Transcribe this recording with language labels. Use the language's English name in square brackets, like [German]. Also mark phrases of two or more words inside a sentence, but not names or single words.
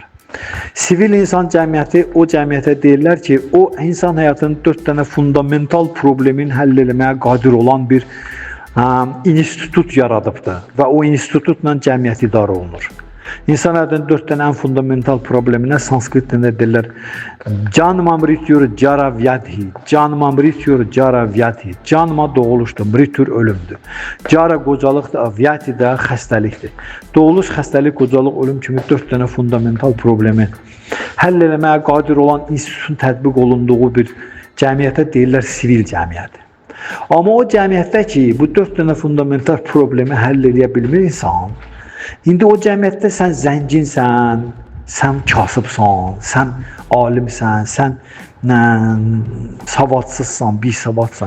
[Azerbaijani] Sivil insan cəmiyyəti o cəmiyyətə deyirlər ki, o insan həyatının 4 dənə fundamental problemin həll eləməyə qadir olan bir institut yaradıbdır və o institutla cəmiyyət idarə olunur. İnsan həyatının 4 dənə ən fundamental probleminə sanskrit dilində deyirlər [Sanskrit] जन्म मृत्युर् जरा व्याधि, जन्म मृत्युर् जरा व्याधि. [Azerbaijani] Janma doğuluşdur, mrityur ölümdür. Jara qocalıqdır, vyadhi də xəstəlikdir. Doğuluş, xəstəlik, qocalıq, ölüm kimi 4 dənə fundamental problemi həll eləməyə qadir olan institutun tətbiq olunduğu bir cəmiyyətə deyirlər sivil cəmiyyət. Amma o cəmiyyətdə ki, bu 4 dənə fundamental problemi həll edə bilmir insan, İndi o cəmiyyətdə sən zənginsən, sən kasıbsan, sən alimsən, sən savadsızsan, bisavadsan.